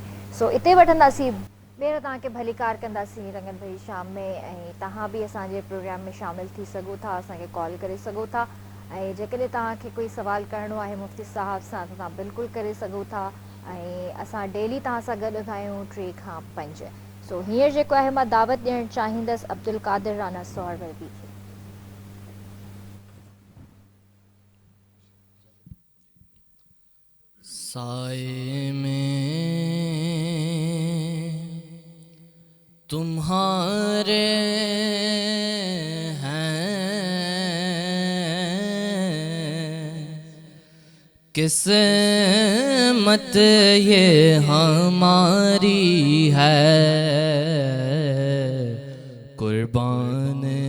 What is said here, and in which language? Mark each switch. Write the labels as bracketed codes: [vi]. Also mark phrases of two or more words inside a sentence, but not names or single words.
[sd] सो इते वठंदासीं, ॿीहर तव्हांखे भलीकार कंदासीं रंगन भरी शाम में, ऐं तव्हां बि असांजे प्रोग्राम में शामिलु थी सघो था, असांखे कॉल करे सघो था। ऐं जेकॾहिं तव्हांखे कोई सवाल करिणो आहे मुफ़्ती साहब सां त तव्हां बिल्कुलु करे सघो था। ऐं असां डेली तव्हां सां गॾु हूंदा आहियूं 3 खां 5। सो हींअर जेको आहे मां दावत ॾियणु चाहींदसि अब्दुल कादिर राना सोहरवर्दी खे। [ur] سائے میں تمہارے ہیں قسمت یہ ہماری ہے قربان